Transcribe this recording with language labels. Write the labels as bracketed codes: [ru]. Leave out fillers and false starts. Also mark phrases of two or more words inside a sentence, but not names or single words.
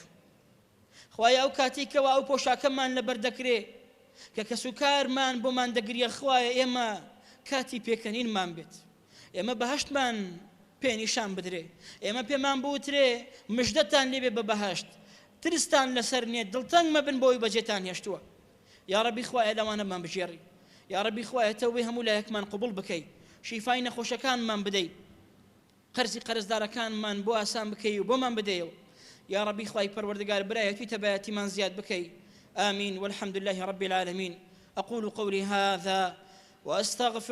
[ckb] خوایە ئەو کاتێک کەوا ئەو پۆشاکەمان لەبەر دەکرێ کە کەس و کارمان بۆمان دەگریە، خوایە ئێمە کاتی پێکەنینمان بێت، ئێمە بەهەشتمان پێنیشان بدرێ، ئێمە پێمان بوترێ مژدەتان لێبێ بە بەهەشت، ترستان لەسەر نێت، دڵتەنگ مەبن بۆی بەجێتان هێشتووە. [ar] یا رەبی [ckb] خوایە لەوانەمان بژێڕی، [ar] یا رەبی [ckb] خوایە تەوبەی هەموو لایەکمان قبوڵ بکەی، شیفای نەخۆشەکانمان بدەی، قەرزی قەرزدارەکانمان بۆ ئاسان بکەی و بۆمان بدەیەوە. [ar] یا رەبی [ckb] خوای پەروەردگار برایەتی تەبایەتیمان زیاد بکەی. [ar] آمين والحمد لله رب العالمين. أقول قولي هذا وأستغفر